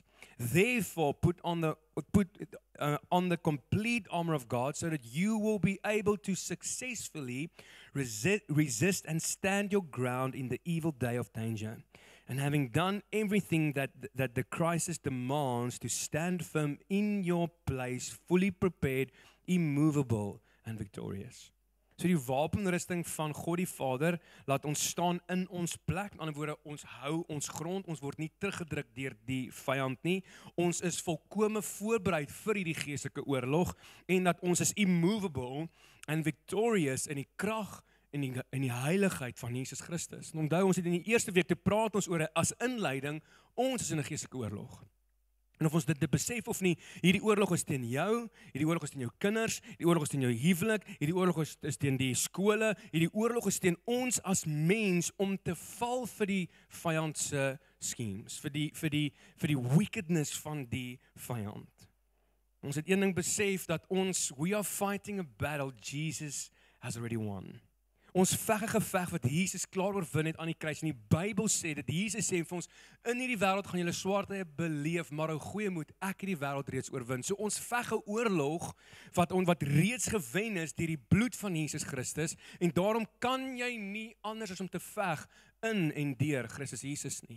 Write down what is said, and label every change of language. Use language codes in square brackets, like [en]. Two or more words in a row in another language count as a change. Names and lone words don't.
[en] Therefore, put on the complete armor of God, so that you will be able to successfully resist and stand your ground in the evil day of danger. And having done everything that the crisis demands, to stand firm in your place, fully prepared, immovable and victorious. [af] So die wapenrusting van God die Vader laat ons staan in ons plek. Met ander woorde, ons hou ons grond, ons word nie teruggedruk deur die vyand nie. Ons is volkome voorbereid vir hierdie geestelike oorlog en dat ons is [en] immovable and victorious [af] in die krag en die heiligheid van Jesus Christus. En onthou, ons het in die eerste week te praat ons oor as inleiding, ons is in 'n geestelike oorlog. En of ons dit besef of nie, hierdie oorlog is teen jou, hierdie oorlog is teen jou kinders, hierdie oorlog is teen jou huwelik, hierdie oorlog is teen die skole, hierdie oorlog is teen ons as mens om te val vir die vyand se schemes, vir die wickedness van die vyand. Ons het een ding besef dat [en] we are fighting a battle Jesus has already won. [af] Ons veg 'n geveg wat Jesus klaar oorwin het aan die kruis. En die Bybel sê dat Jesus sê vir ons, in hierdie wêreld gaan julle swaar tye beleef, maar hou goeie moed, ek het die wêreld reeds oorwin. So ons veg 'n oorlog wat reeds gewen is deur die bloed van Jesus Christus, en daarom kan jy nie anders as om te veg in en deur Christus Jesus nie.